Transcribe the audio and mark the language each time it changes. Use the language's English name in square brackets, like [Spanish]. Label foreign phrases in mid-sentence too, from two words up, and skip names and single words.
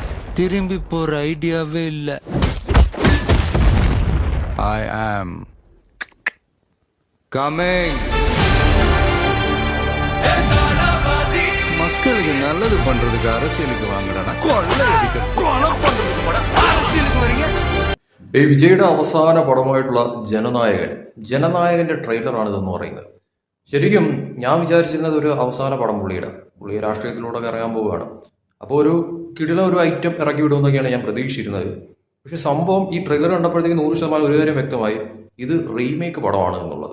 [Tamil] திரும்பி போற ஐடியாவே இல்ல. [English] I am coming. [Tamil] மக்களுக்கு நல்லது பண்றதுக்கு அரசியலுக்கு வாங்கடா, கொலை பண்றதுக்கு கூட அரசியலுக்கு வரீங்க. [Malayalam] വിജയുടെ അവസാന പടമായിട്ടുള്ള ജനനായകന്റെ ട്രെയിലറാണിതെന്ന് പറയുന്നത്. ശരിക്കും ഞാൻ വിചാരിച്ചിരുന്നത് ഒരു അവസാന പടം പുള്ളി രാഷ്ട്രീയത്തിലൂടെ ഇറങ്ങാൻ പോവുകയാണ്. അപ്പോൾ ഒരു ഒരു ഐറ്റം ഇറക്കി വിടുമെന്നൊക്കെയാണ് ഞാൻ പ്രതീക്ഷിച്ചിരുന്നത്. പക്ഷെ സംഭവം ഈ ട്രെയിലർ കണ്ടപ്പോഴത്തേക്ക് 100% ഒരു കാര്യം വ്യക്തമായി, ഇത് റീമേക്ക് പടമാണ് എന്നുള്ളത്.